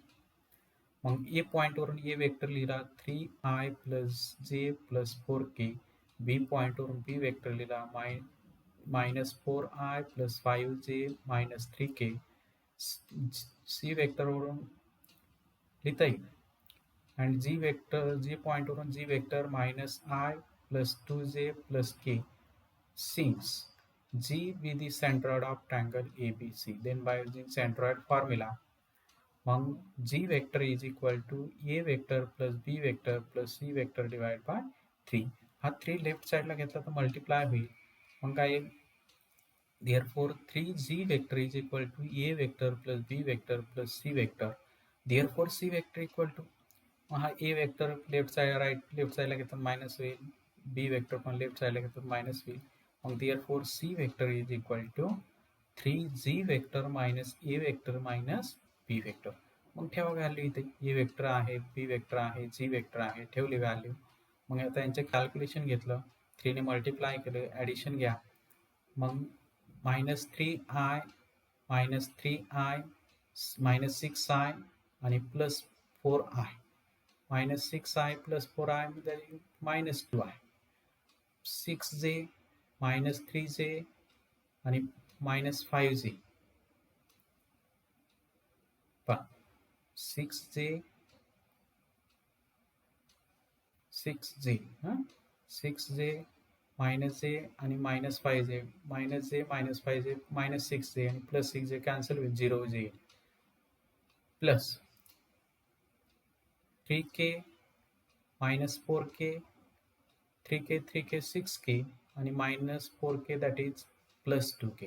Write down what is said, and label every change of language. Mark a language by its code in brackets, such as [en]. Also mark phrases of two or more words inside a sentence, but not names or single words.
[mr] मग ए पॉईंटवरून [en] A vector [mr] लिहिला 3i [en] plus j plus [mr] 4k. बी पॉईंटवरून [en] B vector [mr] लिहिला -4i प्लस 5j मायनस 3k. सी वेक्टरवरून लिहिता येईल. [en] and G [mr] पॉईंटवरून [en] G vector [mr] -i प्लस 2j प्लस k. [en] Since G be the centroid of triangle ABC, then by using centroid formula, मग G vector is equal to A vector plus B vector plus C vector divided by 3. [mr] हा 3 लेफ्ट साइडला घेतला तर मल्टिप्लाय होईल. मग काय येईल, [en] therefore 3G vector is equal to A vector plus B vector plus C vector. Therefore C vector equal to, [mr] मग हा [en] A vector left side right left [mr] साइडला घेतला मायनस होईल, [en] B vector [mr] पण लेफ्ट साईडला घेतो मायनस होईल. [en] मग therefore C vector is equal to 3g vector minus A vector minus B vector. [mr] मग ठेवा व्हॅल्यू इथे, [en] A vector [mr] आहे, [en] B vector [mr] आहे, [en] G vector [mr] आहे, ठेवली व्हॅल्यू. मग आता यांचे कॅल्क्युलेशन घेतलं, 3ने मल्टिप्लाय केलं, ॲडिशन घ्या. मग -3i -3i -6i आणि +4i. -6i + 4i म्हणजे -2i. 6j -3j आणि -5j. पहा 6j 6j -j आणि -5j, -j -5j -6j आणि +6j कॅन्सल होईल, 0j प्लस 3k -4k 3k 6k आणि -4k [en] that is [mr] +2k.